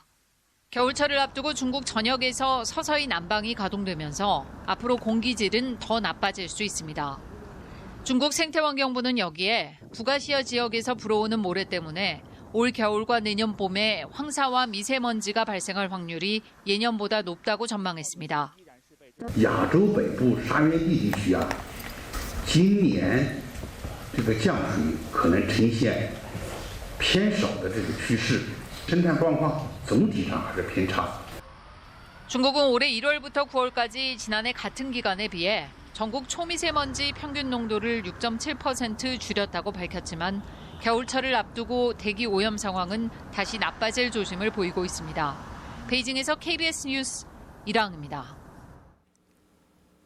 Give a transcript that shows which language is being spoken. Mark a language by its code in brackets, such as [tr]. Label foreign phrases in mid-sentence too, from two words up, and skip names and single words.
[ko] 겨울철을 앞두고 중국 전역에서 서서히 난방이 가동되면서 앞으로 공기질은 더 나빠질 수 있습니다. 중국 생태환경부는 여기에 북아시아 지역에서 불어오는 모래 때문에 올 겨울과 내년 봄에 황사와 미세먼지가 발생할 확률이 예년보다 높다고 전망했습니다. [zh] 亚洲北部沙源地地区啊，今年这个降水可能呈现偏少的这个趋势，生态状况总体上还是偏差。 [ko] 중국은 올해 1월부터 9월까지 지난해 같은 기간에 비해 전국 초미세먼지 평균 농도를 6.7% 줄였다고 밝혔지만 겨울철을 앞두고 대기 오염 상황은 다시 나빠질 조짐을 보이고 있습니다. 베이징에서 KBS 뉴스 이랑입니다.